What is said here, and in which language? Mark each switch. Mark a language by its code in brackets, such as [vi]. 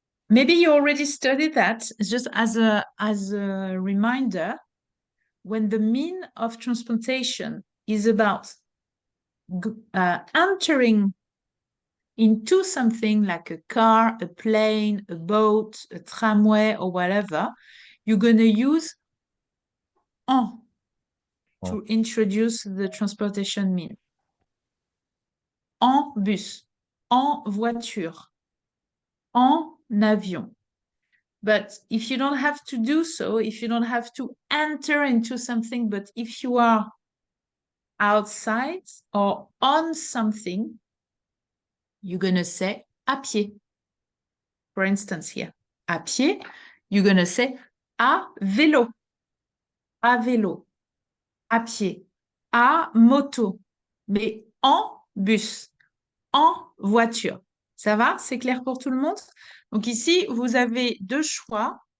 [en] Maybe you already studied that. Just as a reminder, when the mean of transportation is about entering into something like a car, a plane, a boat, a tramway, or whatever, you're going to use en to introduce the transportation mean. [fr] En bus, en voiture, en avion. [en] But if you don't have to do so, if you don't have to enter into something, but if you are outside or on something, you're going to say à pied. For instance, here, [fr] à pied, [en] you're going to say [fr] à vélo, à pied, à moto, mais en bus, en voiture. Ça va? C'est clair pour tout le monde? Donc ici, vous avez deux choix.